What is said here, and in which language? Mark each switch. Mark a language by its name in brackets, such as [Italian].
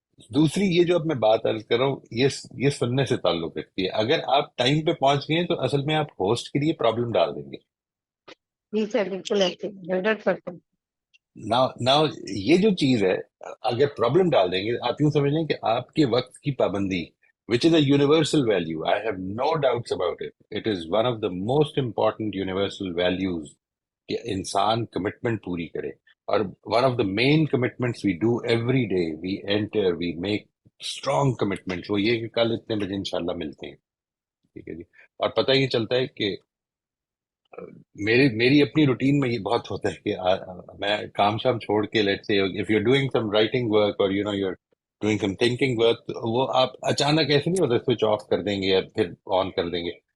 [Urdu] دوسری یہ جو اب میں بات عرض کر رہا ہوں یہ سننے سے تعلق رکھتی ہے. اگر آپ ٹائم پہ پہنچ گئے ہیں تو اصل میں آپ ہوسٹ کے لیے پرابلم ڈال دیں گے. جی سر بالکل ایسے 100%. نا یہ جو چیز ہے، اگر پرابلم ڈال دیں گے، آپ یوں سمجھ لیں کہ آپ کے وقت کی پابندی [English] which is a universal value. I have no doubts about it. It is one of the most important universal values [Urdu] کہ انسان کمٹمنٹ پوری کرے. [English] اور one of the main commitments we do every day, we enter, we make strong commitments. [Urdu] وہ یہ کہ کل اتنے بجے انشاءاللہ ملتے ہیں، ٹھیک ہے جی. اور پتہ یہ چلتا ہے کہ میری اپنی روٹین میں یہ بہت ہوتا ہے کہ میں کام شام چھوڑ کے لیٹ سے [English] if you doing some writing work اور you are doing some thinking work, [Urdu] وہ آپ اچانک ایسے نہیں ہوتا سوئچ آف کر دیں گے یا پھر آن کر دیں گے.